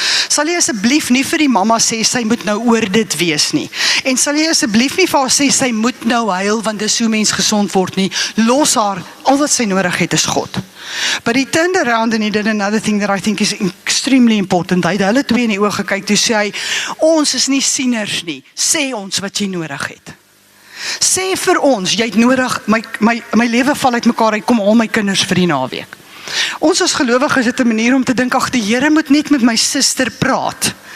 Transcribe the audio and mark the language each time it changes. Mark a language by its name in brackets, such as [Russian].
[Afrikaans] Sal jy asseblief nie vir die mamma sê, sy moet nou oor dit wees nie. En sal jy asseblief nie vir haar sê, sy moet nou huil, want dis hoe mens gesond word nie. Los haar, al wat sy nodig het is God. [English] But he turned around and he did another thing that I think is extremely important. [Afrikaans] Hy het hulle twee in die oë gekyk, toe sê hy, ons is nie sieners nie, sê ons wat jy nodig het. Sê vir ons, jy het nodig, my lewe val uit mekaar, ek kom al my kinders vir die naweek. Ons as gelowiges het 'n manier om te dink, ag die Here moet net met my suster praat.